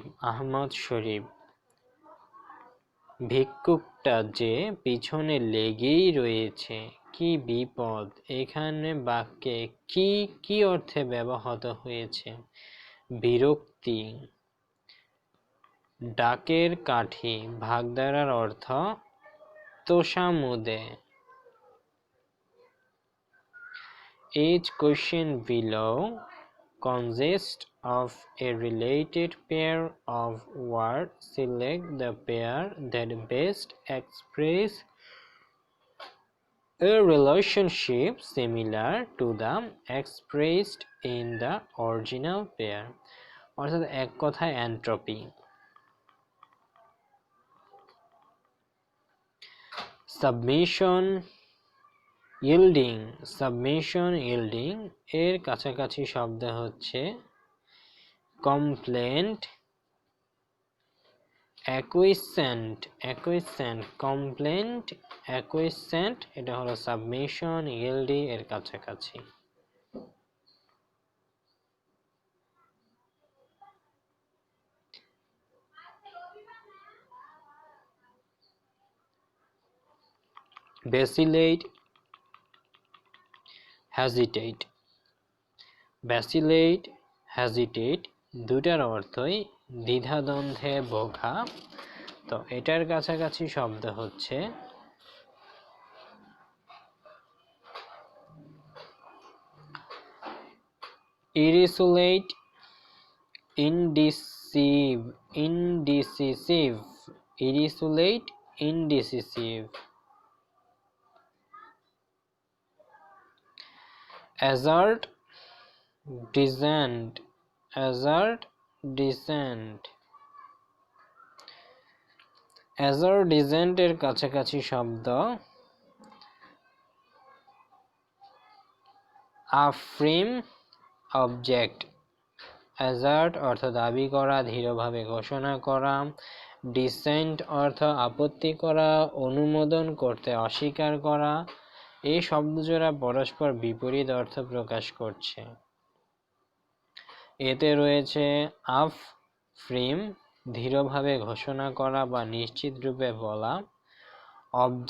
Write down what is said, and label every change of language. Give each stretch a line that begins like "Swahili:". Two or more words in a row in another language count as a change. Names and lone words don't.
Bangla: আহমদ শরীফ। ভিক্ষুকটা যে পিছনে লেগেই রয়েছে, কি বিপদ! এখানে বাক্যে কি কি অর্থে ব্যবহৃত হয়েছে? বিরক্তি। ডাকের কাঠি ভাগধারার অর্থ তোষামোদে।
English: Each question below consists of a related pair of words. Select the pair that best express a relationship similar to the expressed in the original pair.
Bangla: অর্থাৎ এক কথায় এন্ট্রপি।
English: submission yielding. submission yielding
Bangla: এর কাছাকাছি শব্দ হচ্ছে
English: compliant, acquiescent. acquiescent, compliant, acquiescent,
Bangla: এটা হলো
English: submission yielding
Bangla: এর কাছাকাছি।
English: vacillate, hesitate। vacillate, hesitate
Bangla: দুটার অর্থই দ্বিধাদ্বন্দ্বে ভোগা। তো এটার কাছাকাছি শব্দ হচ্ছে
English: irresolute, indecisive। indecisive, irresolute, indecisive। assert, dissent। assert, dissent। assert, dissent
Bangla: এর কাছাকাছি শব্দ
English: affirm, object।
Bangla: assert অর্থ দাবি করা, দৃঢ়ভাবে ঘোষণা করা। dissent অর্থ আপত্তি করা, অনুমোদন করতে অস্বীকার করা। এই শব্দজোড়া পরস্পর বিপরীত অর্থ প্রকাশ করছে। এতে রয়েছে affirm, দৃঢ়ভাবে ঘোষণা করা বা নিশ্চিত রূপে বলা।